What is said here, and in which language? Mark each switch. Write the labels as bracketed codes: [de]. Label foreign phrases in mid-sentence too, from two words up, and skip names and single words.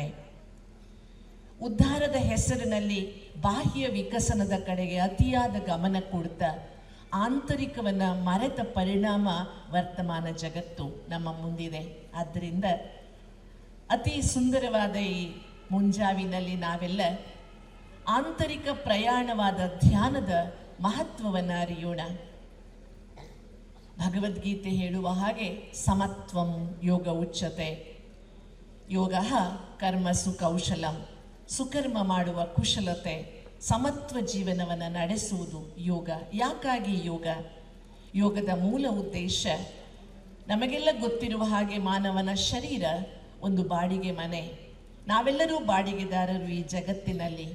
[kn] ಉದ್ಧಾರದ ಹೆಸರಿನಲ್ಲಿ ಬಾಹ್ಯ ವಿಕಸನದ ಕಡೆಗೆ ಅತಿಯಾದ ಗಮನ ಕೊಡ್ತಾ ಆಂತರಿಕವನ್ನು ಮರೆತ ಪರಿಣಾಮ ವರ್ತಮಾನ ಜಗತ್ತು ನಮ್ಮ ಮುಂದಿದೆ. ಆದ್ದರಿಂದ ಅತಿ ಸುಂದರವಾದ ಈ ಮುಂಜಾವಿನಲ್ಲಿ ನಾವೆಲ್ಲ ಆಂತರಿಕ ಪ್ರಯಾಣವಾದ ಧ್ಯಾನದ ಮಹತ್ವವನ್ನು ಅರಿಯೋಣ. ಭಗವದ್ಗೀತೆ ಹೇಳುವ ಹಾಗೆ [sa] ಸಮತ್ವಂ ಯೋಗ ಉಚ್ಯತೆ. ಯೋಗ ಕರ್ಮಸು ಕೌಶಲಂ, [kn] ಸುಕರ್ಮ ಮಾಡುವ ಕುಶಲತೆ, ಸಮತ್ವ ಜೀವನವನ್ನು ನಡೆಸುವುದು ಯೋಗ. ಯಾಕಾಗಿ ಯೋಗ? ಯೋಗದ ಮೂಲ ಉದ್ದೇಶ, ನಮಗೆಲ್ಲ ಗೊತ್ತಿರುವ ಹಾಗೆ ಮಾನವನ ಶರೀರ ಒಂದು ಬಾಡಿಗೆ ಮನೆ. ನಾವೆಲ್ಲರೂ ಬಾಡಿಗೆದಾರರು ಈ ಜಗತ್ತಿನಲ್ಲಿ.